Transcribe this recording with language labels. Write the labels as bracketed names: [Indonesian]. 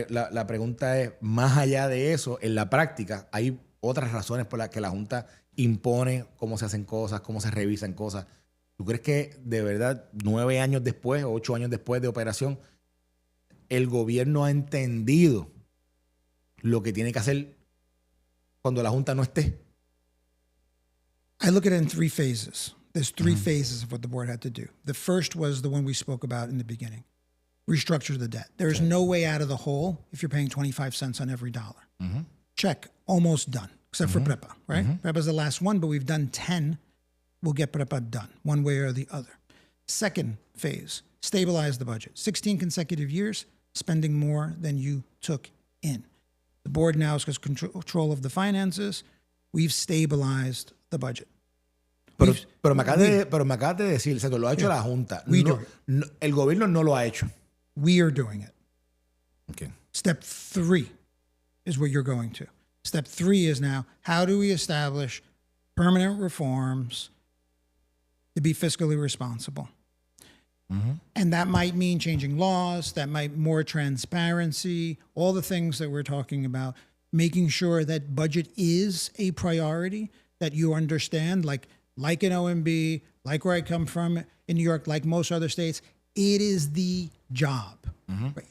[Spanish] La pregunta es, más allá de eso, en la práctica, ¿hay otras razones por las que la Junta impone cómo se hacen cosas, cómo se revisan cosas? ¿Tú crees que de verdad 9 años después, 8 años después de operación, el gobierno ha entendido lo que tiene que hacer cuando la Junta no esté? [English] I look at it in 3 phases. There's 3 phases of what the board had to do. The first was the one we spoke about in the beginning. Restructure the debt. There is no way out of the hole if you're paying 25 cents on every dollar. Check. Almost done. Except for PREPA, right? PREPA's the last one, but we've done 10. We'll get PREPA done, one way or the other. Second phase, stabilize the budget. 16 consecutive years, spending more than you took in. The board now has control of the finances. We've stabilized the budget. [Spanish] Pero me acabas de decir, se lo ha hecho la Junta. El gobierno no lo ha hecho. [English] We are doing it. Okay. Step 3 is what you're going to. Step 3 is now, how do we establish permanent reforms to be fiscally responsible? And that might mean changing laws, that might more transparency, all the things that we're talking about, making sure that budget is a priority, that you understand, like in OMB, like where I come from in New York, like most other states, it is the job. Right?